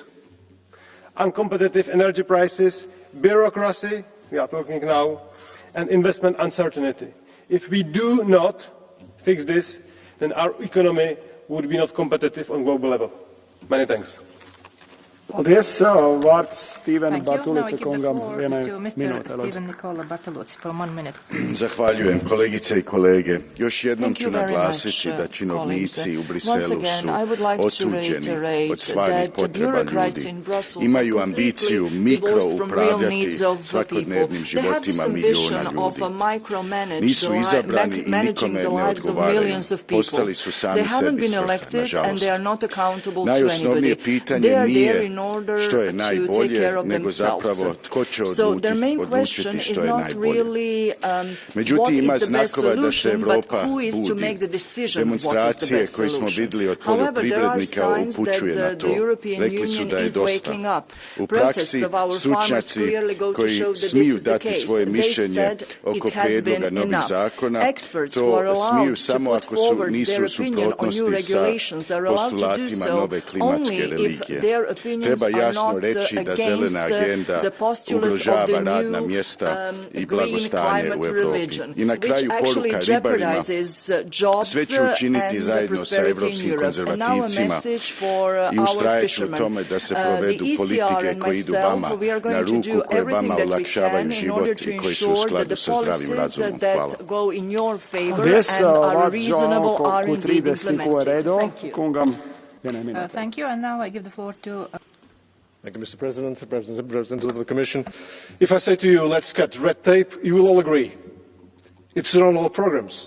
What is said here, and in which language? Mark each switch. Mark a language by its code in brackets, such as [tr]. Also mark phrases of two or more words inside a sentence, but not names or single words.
[en] Uncompetitive energy prices, bureaucracy, we are talking now, and investment uncertainty. If we do not fix this, then our economy would be not competitive on global level. Many thanks. [lv] Paldies. Vārds Steven Bartulice kungam vienai minūte. [hr] Zahvaljujem kolegice I kolege. Još jednom ću naglasiti da činovnici u Briselu su otuđeni od stvarnih potreba ljudi. Imaju ambiciju mikroupravljati svakodnevnim životima milijuna ljudi. Nisu izabrani I nikome ne odgovaraju. Postali su sami sebi svrha, nažalost. Najosnovnije pitanje nije što je najbolje, nego zapravo tko će odlučiti što je najbolje. Međutim, ima znakova da se Europa budi. Demonstracije koje smo vidjeli od poljoprivrednika upućuje na to. Rekli su da je dosta. U praksi, stručnjaci koji smiju dati svoje mišljenje oko prijedloga novih zakona, to smiju samo ako nisu u suprotnosti sa postulatima nove klimatske religije. Treba jasno reći da zelena agenda ugrožava radna mjesta I blagostanje u Europi. I na kraju poruka ribarima, sve ću učiniti zajedno sa evropskim konzervativcima I ustrajeću u tome da se provedu politike koje idu vama na ruku, koje vama olakšavaju život I koji su u skladu sa zdravim razumom. Hvala. [en] Thank you, and now I give the floor to... Thank you, Mr. President, President of the Commission. If I say to you, let's cut red tape, you will all agree. It's on all programs.